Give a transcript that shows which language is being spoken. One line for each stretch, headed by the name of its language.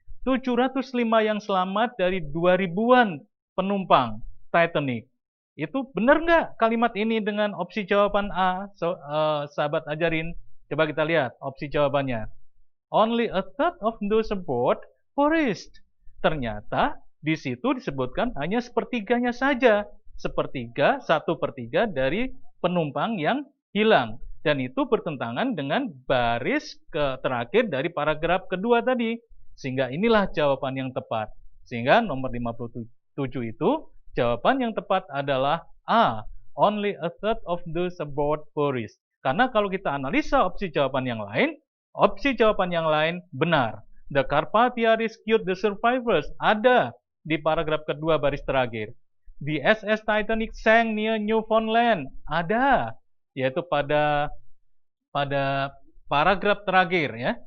Indonesian: 705 yang selamat dari 2000-an penumpang Titanic. Itu benar nggak kalimat ini dengan opsi jawaban A, sahabat ajarin? Coba kita lihat opsi jawabannya.
English: Only a third of those aboard perished.
Indonesian: Ternyata di situ disebutkan hanya sepertiganya saja. Sepertiga, 1/3 dari penumpang yang hilang. Dan itu bertentangan dengan baris terakhir dari paragraf kedua tadi. Sehingga inilah jawaban yang tepat. Sehingga nomor 57 itu jawaban yang tepat adalah A.
English: Only a third of those aboard perished.
Indonesian: Karena kalau kita analisa opsi jawaban yang lain benar.
English: The Carpathia rescued the survivors.
Indonesian: Ada di paragraf kedua baris terakhir.
English: The SS Titanic sank near Newfoundland.
Indonesian: Ada, yaitu pada paragraf terakhir ya.